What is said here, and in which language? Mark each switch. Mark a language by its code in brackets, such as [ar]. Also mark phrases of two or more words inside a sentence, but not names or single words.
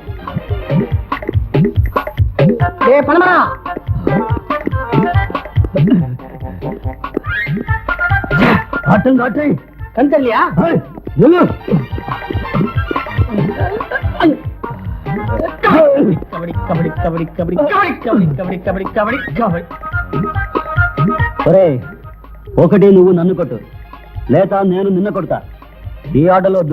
[ta] பணமா கண் தெரியலையா? கபடி கபடி கபடி கபடி கபடி கபடி கபடி கபடி கபடி. [te] ఒరే, ఒకటి నువ్వు నన్ను కొట్టు, లేదా నేను నిన్న కొడతా. ఈ ఆటలో వద్దు.